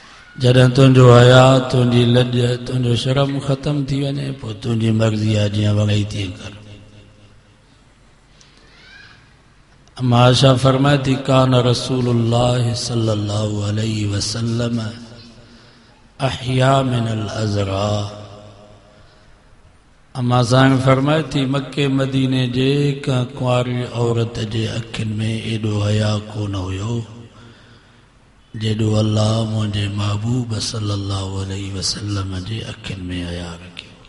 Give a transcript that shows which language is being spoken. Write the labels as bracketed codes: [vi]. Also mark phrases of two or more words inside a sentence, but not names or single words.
[sd] जॾहिं तुंहिंजो हया, तुंहिंजी लॼ, तुंहिंजो शर्म ख़त्म थी वञे, पोइ तुंहिंजी मर्ज़ी आहे, जीअं वणई तीअं कर। माशा फरमाए थी, [ar] كان رسول الله صلى الله عليه وسلم أحيا من العذراء. [sd] अम्मा साईं फरमाए थी, मके मदीने जे का कुंवारी औरत जे अखियुनि में एॾो हया कोन हुयो जेॾो अल्लाह मुंहिंजे महबूब [ar] صلى الله عليه وسلم [sd] जे अखियुनि में हया रखियो।